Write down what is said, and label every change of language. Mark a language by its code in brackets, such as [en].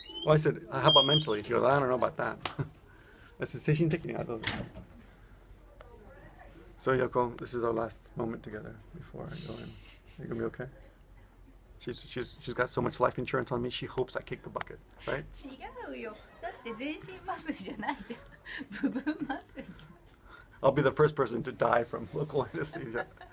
[en] Well, I said, "How about mentally?" She goes, "I don't know about that." I said, [ja] "Seishin tekini [en] I don't know." So Yoko, this is our last moment together before I go in. Are you gonna be okay? She's got so much life insurance on me. She hopes I kick the bucket, right? [ja] 違うよ。だって全身麻酔じゃないじゃん。部分麻酔じゃん。 [en] I'll be the first person to die from local anesthesia.